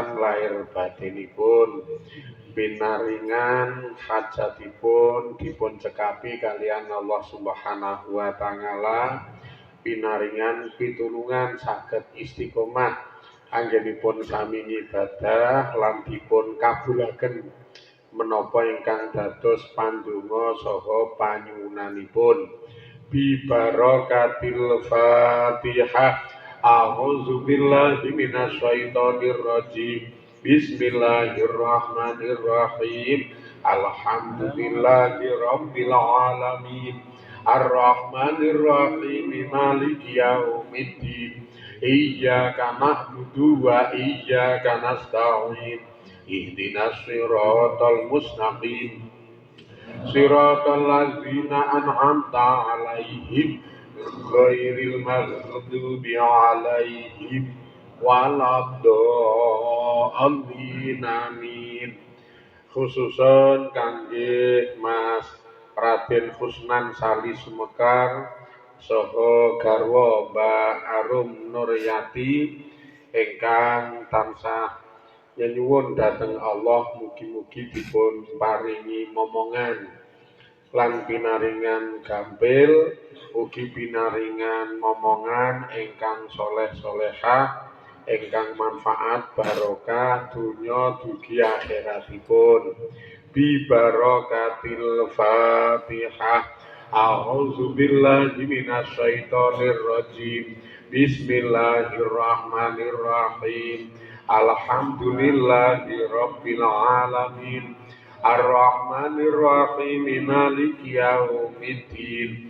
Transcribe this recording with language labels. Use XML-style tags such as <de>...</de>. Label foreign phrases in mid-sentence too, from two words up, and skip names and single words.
<jv>lahir batinipun, pinaringan hajatipun dipun cekapi kalian Allah</jv> <ar>سبحانه وتعالى,</ar> <jv>pinaringan pitulungan saged istiqomah anggenipun sami ibadah lan dipun kabulaken menapa ingkang dados pandonga saha panyuwunanipun.</jv> <ar>ببركة الفاتحة. أعوذ بالله من الشيطان الرجيم. بسم الله الرحمن الرحيم. الحمد لله رب العالمين. الرحمن الرحيم مالك يوم الدين. إياك نعبد وإياك نستعين. اهدنا الصراط المستقيم. صراط الذين أنعمت عليهم غير المغضوب عليهم ولا الضالين. Amin.</ar> <jv>Khususon kangge Mas Raden Kusnan Sali Sumekar saha garwa Mbak Arum Nuryati ingkang tansah nyuwun dhateng Allah mugi-mugi dipun paringi momongan lan pinaringan gampil ugi pinaringan momongan ingkang soleh-solehah ingkang manfaat barokah dunya dugi akhiratipun</jv> <ar>ببركة الفاتحة. أعوذ بالله من الشيطان الرجيم. بسم الله الرحمن الرحيم. الحمد لله رب العالمين. الرحمن الرحيم. مالك يوم الدين.</ar>